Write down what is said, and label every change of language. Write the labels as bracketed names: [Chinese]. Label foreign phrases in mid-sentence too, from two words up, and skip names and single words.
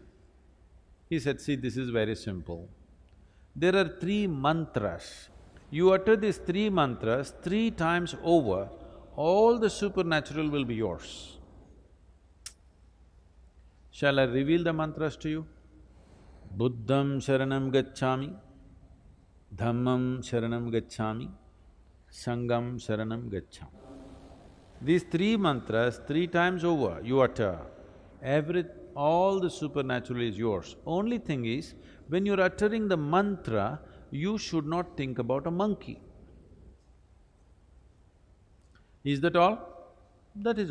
[English] He said, see, this is very simple. There are 3 mantras. You utter these 3 mantras 3 times over, all the supernatural will be yours. Shall I reveal the mantras to you? [Pali] Buddham sharanam gacchami, Dharmam sharanam gacchami, Sangham sharanam gacchami. [English] These 3 mantras 3 times over you utter, all the supernatural is yours. Only thing is, when you're uttering the mantra, you should not think about a monkey. Is that all? That is all.